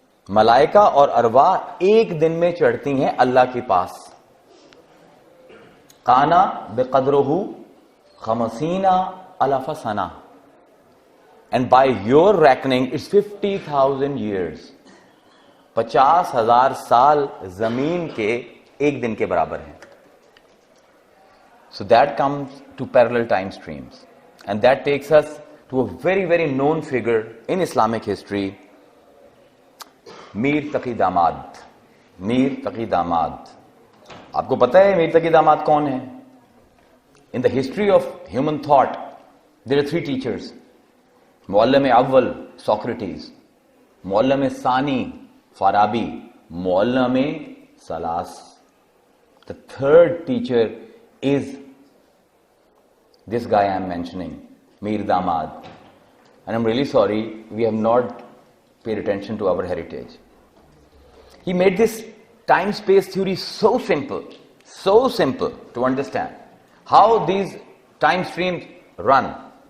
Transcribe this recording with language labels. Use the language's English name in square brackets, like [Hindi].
[Hindi] मलाइका और अरवा एक दिन में चढ़ती हैं अल्लाह के पास. [Arabic] काना बेकदरुहु खमसीना अलफ सना. [English] And by your reckoning, it's 50,000 years. [Hindi] 50,000 साल जमीन के एक दिन के बराबर हैं. [English] So that comes to parallel time streams. And that takes us to a very, very known figure in Islamic history, Mir Taqi Damad. [Hindi] मीर तकी दामाद. आपको पता है मीर तकी दामाद कौन है? [English] In the history of human thought, there are three teachers. [Hindi] Muallem अव्वल Socrates, Muallem सानी Farabi, Muallem सलास. [English] The third teacher is this guy I am mentioning, Mir Damad. And I'm really sorry, we have not paid attention to our heritage. He made this time-space theory so simple to understand how these time streams run.